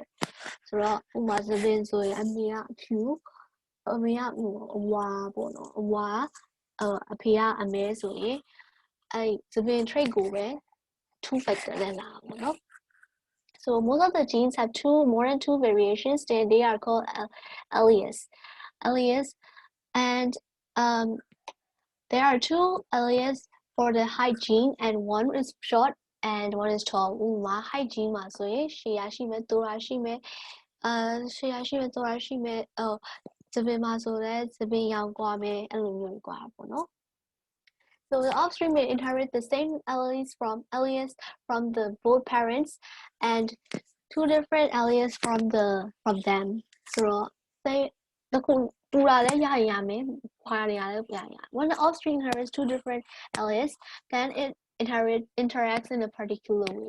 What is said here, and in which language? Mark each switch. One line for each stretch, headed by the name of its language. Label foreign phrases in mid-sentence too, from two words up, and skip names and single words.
English: So, trait 2 factors So most of the genes have more than 2 variations. They are called alleles. And there are 2 alleles for the height gene, and one is short and one is tall. Height gene
Burmese: မှာဆိုရင်ရှေ့ရရှိမယ်တိုးရရှိမယ်ရှေ့ရရှိမယ်တိုးရရှိမယ်သပင်မှာဆိုလည်းသပင်ရောင်ကွာမယ်အဲ့လိုမျိုးကွာပေါ့နော်
English: So the offspring may inherit the same alleles from the both parents and 2 different alleles from them. So say when the offspring inherits 2 different alleles, then it interacts in a particular way.